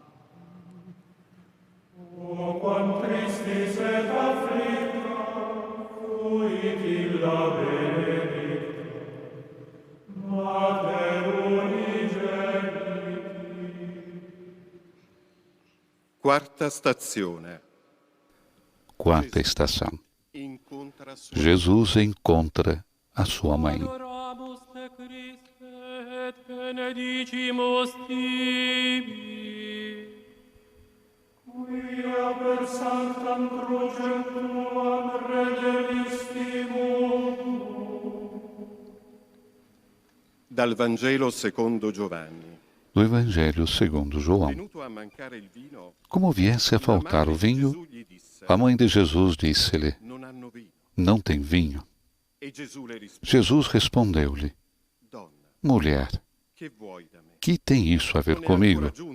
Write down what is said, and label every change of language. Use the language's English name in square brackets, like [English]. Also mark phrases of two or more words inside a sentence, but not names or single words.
[Latin] O quam tristis et afflicta, fuit illa benedicta, Mater unigeniti. [Italian] Quarta stazione. [Portuguese] Quarta estação. Jesus encontra a sua mãe. [Latin] Benedicimus tibi, quia per sanctam crucem tuam redemistimus. [Italian] Dal Vangelo secondo Giovanni. [Portuguese] Do Evangelho segundo João. Como viesse a faltar o vinho, a mãe de Jesus disse-lhe: não tem vinho. Jesus respondeu-lhe: mulher, que tem isso a ver comigo?